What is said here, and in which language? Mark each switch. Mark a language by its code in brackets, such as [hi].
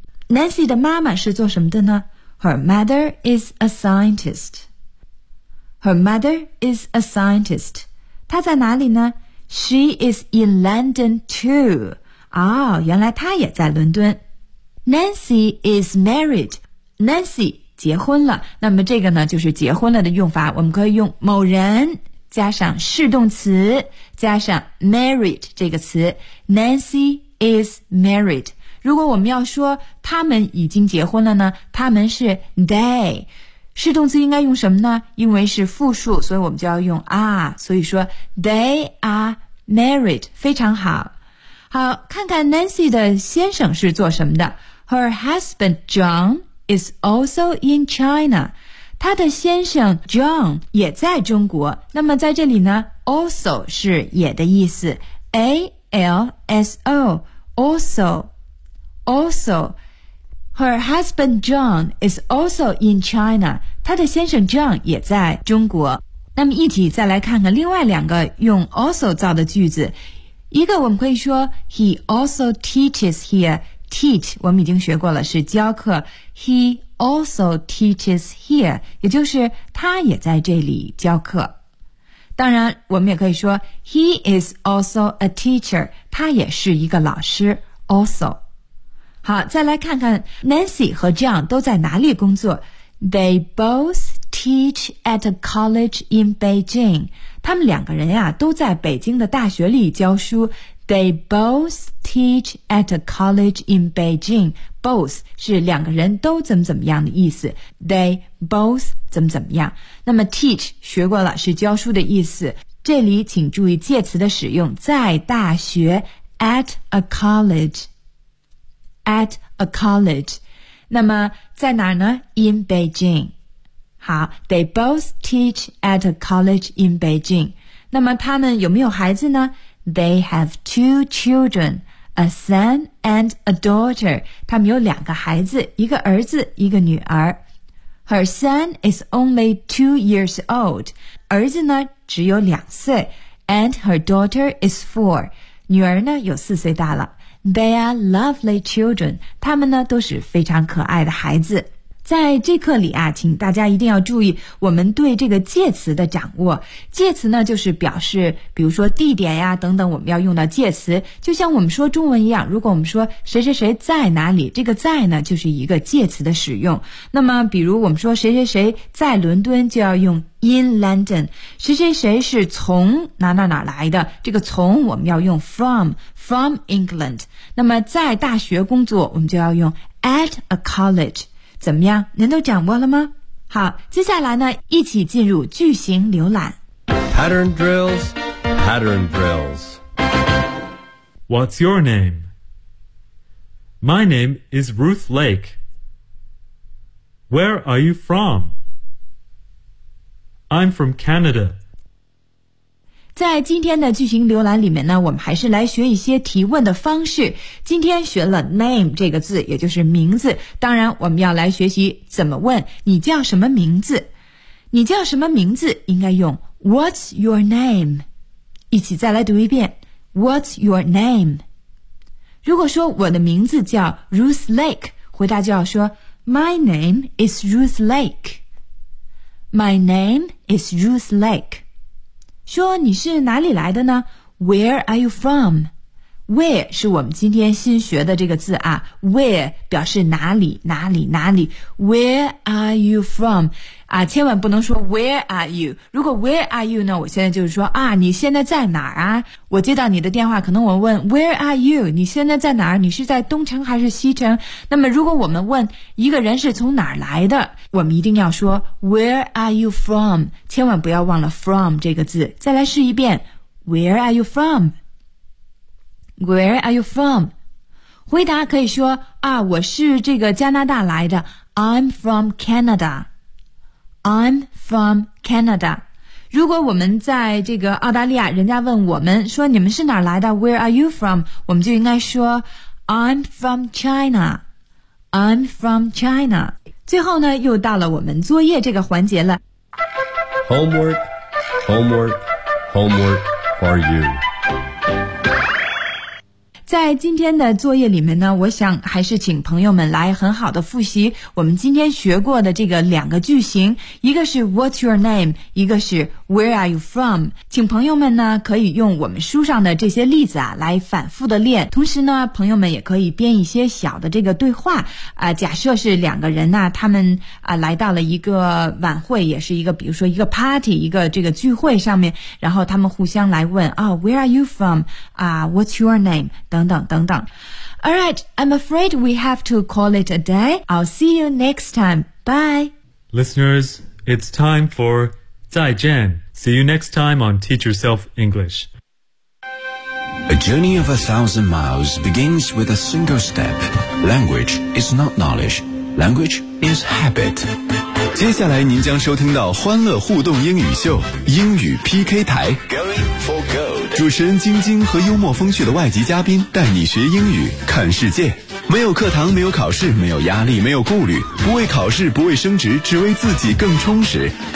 [zh] Nancy 的妈妈是做什么的呢？ [en] Her mother is a scientist. Her mother is a scientist. [zh] 她在哪里呢？ [en] She is in London too. [zh] 哦，原来她也在伦敦。 [en] Nancy is married. [zh] Nancy 结婚了。那么这个呢，就是结婚了的用法。我们可以用某人加上是动词，加上 married 这个词。 [en] Nancy is married. [zh] 如果我们要说他们已经结婚了呢，他们是 they， 是动词应该用什么呢？因为是复数，所以我们就要用 are， 所以说 [en] they are married， [zh] 非常好。好，看看 Nancy 的先生是做什么的。 [en] Her husband John is also in China， [zh] 他的先生 John 也在中国。那么在这里呢， also 是也的意思， A-L-S-O [en] alsoAlso, her husband John is also in China. [zh] 他的先生 John 也在中国。那么一起再来看看另外两个用 also 造的句子。一个我们可以说 [en] He also teaches here. [zh] Teach 我们已经学过了，是教课。 [en] He also teaches here， [zh] 也就是他也在这里教课。当然我们也可以说 [en] He is also a teacher， [zh] 他也是一个老师。 [en] Also。 [zh] 好，再来看看 Nancy 和 John 都在哪里工作。 [en] They both teach at a college in Beijing. [zh] 他们两个人呀，都在北京的大学里教书。 [en] They both teach at a college in Beijing. [zh] Both 是两个人都怎么怎么样的意思。They both 怎么怎么样。那么 teach 学过了，是教书的意思。这里请注意介词的使用，在大学 at a college。 At a college， 那么在哪儿呢？ [en] In Beijing。好， They both teach at a college in Beijing。 [zh] 那么他们有没有孩子呢？ [en] They have two children， A son and a daughter。 [zh] 他们有两个孩子，一个儿子一个女儿。 [en] Her son is only 2 years old， [zh] 儿子呢只有两岁。 [en] And her daughter is 4， [zh] 女儿呢有四岁大了。 [en] They are lovely children. [zh] 他们呢都是非常可爱的孩子。在这课里啊，请大家一定要注意我们对这个介词的掌握。介词呢就是表示比如说地点呀等等，我们要用到介词。就像我们说中文一样，如果我们说谁谁谁在哪里，这个在呢就是一个介词的使用。那么比如我们说谁谁谁在伦敦，就要用 in London。谁谁谁是从哪哪哪来的，这个从我们要用 from England。那么在大学工作，我们就要用 at a college。怎么样，您都掌握了吗？好，接下来呢，一起进入句型浏览。 [en] Pattern drills, pattern drills. What's your name? My name is Ruth Lake. Where are you from? I'm from Canada. [zh] 在今天的句型浏览里面呢，我们还是来学一些提问的方式。今天学了 name 这个字，也就是名字。当然我们要来学习怎么问你叫什么名字。你叫什么名字应该用 [en] What's your name? [zh] 一起再来读一遍 [en] What's your name? [zh] 如果说我的名字叫 Ruth Lake, 回答就要说 [en] My name is Ruth Lake. My name is Ruth Lake. [zh] 说你是哪里来的呢？ [en] Where are you from? [zh] Where 是我们今天新学的这个字啊。Where 表示哪里哪里哪里。 [en] Where are you from? [zh] 啊，千万不能说 [en] Where are you? [zh] 如果 [en] Where are you [zh] 呢，我现在就是说啊，你现在在哪儿啊？我接到你的电话，可能我问 [en] Where are you? [zh] 你现在在哪儿？你是在东城还是西城？那么如果我们问一个人是从哪儿来的，我们一定要说 [en] Where are you from? [zh] 千万不要忘了 from 这个字。再来试一遍 [en] Where are you from? Where are you from? [zh] 回答可以说啊，我是这个加拿大来的。 [en] I'm from Canada. I'm from Canada. [zh] 如果我们在这个澳大利亚，人家问我们说你们是哪来的 ？ [en] Where are you from? [zh] 我们就应该说 [en] I'm from China. I'm from China. [zh] 最后呢，又到了我们作业这个环节了。 [en] Homework, homework, homework for you. [zh] 在今天的作业里面呢，我想还是请朋友们来很好的复习我们今天学过的这个两个句型，一个是 [en] What's your name? [zh] 一个是 [en] Where are you from? [zh] 请朋友们呢可以用我们书上的这些例子啊来反复的练，同时呢朋友们也可以编一些小的这个对话假设是两个人呢、他们来到了一个晚会，也是一个比如说一个 party 一个这个聚会上面，然后他们互相来问啊、 [en] Where are you from? What's your name? [zh] 等等等等。 [en] All right, I'm afraid we have to call it a day. I'll see you next time. Bye. Listeners, it's time for 再见。 See you next time on Teach Yourself English. A journey of 1,000 miles begins with a single step. Language is not knowledge. Language is habit. [zh] 接下来您将收听到欢乐互动英语秀，英语 PK 台。 [en] Going for gold. [zh] 主持人晶晶和幽默风趣的外籍嘉宾带你学英语看世界，没有课堂，没有考试，没有压力，没有顾虑，不为考试，不为升职，只为自己更充实。